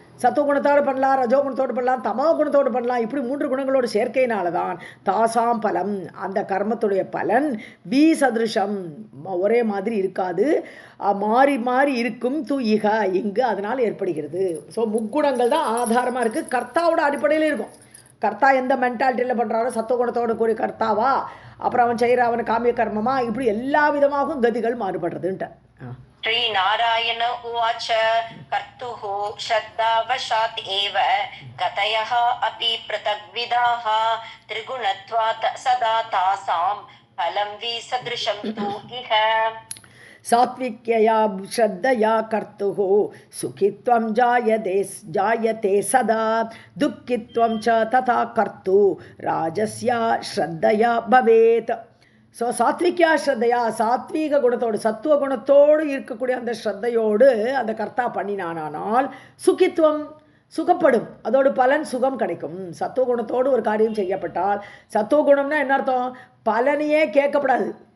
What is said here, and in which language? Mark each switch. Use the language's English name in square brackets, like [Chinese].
[Tamil] சத்துவகுணத்தோடு பண்ணலாம், ரஜோகுணத்தோடு பண்ணலாம், தமோ குணத்தோடு பண்ணலாம். இப்படி 3 குணங்களோடு சேர்க்கையினால தான் [Sanskrit] தாசாம் பலம், [Tamil] அந்த கர்மத்துடைய பலன் வி சதுருஷம், ஒரே மாதிரி இருக்காது, மாறி மாறி இருக்கும். [Sanskrit] து இக, [Tamil] இங்கு அதனால் ஏற்படுகிறது. ஸோ முக்குணங்கள் தான் ஆதாரமாக இருக்குது, கர்த்தாவோட அடிப்படையில் இருக்கும். கர்த்தா எந்த மென்டாலிட்டியில் பண்ணுறாரோ, சத்துவகுணத்தோடு கூடிய கர்த்தாவா, அப்புறம் அவன் செய்கிற அவன் காமிய கர்மமா, இப்படி எல்லா விதமாகவும் கதிகள் மாறுபடுறதுன்ட்டு. [Sanskrit] श्री नारायण उवाच कर्तुः श्रद्धावशात् एव गतयः अपि पृथग्विधाः त्रिगुणत्वात् सदा तासां फलं विसदृशं तु इह. सात्विक्यया श्रद्धया कर्तुः सुखित्वं जायते सदा, दुःखित्वं च तथा कर्तु राजस्या श्रद्धया भवेत्. [Tamil] ஸோ சாத்விகா ஸ்ரத்தையா, சாத்வீக குணத்தோடு சத்துவ குணத்தோடு இருக்கக்கூடிய அந்த ஸ்ரத்தையோடு அந்த கர்த்தா பண்ணினானால் சுகித்துவம், சுகப்படும், அதோடு பலன் சுகம் கிடைக்கும். சத்துவகுணத்தோடு ஒரு காரியம் செய்யப்பட்டால், சத்துவகுணம்னா என்ன அர்த்தம்? பலனையே கேட்கப்படாது.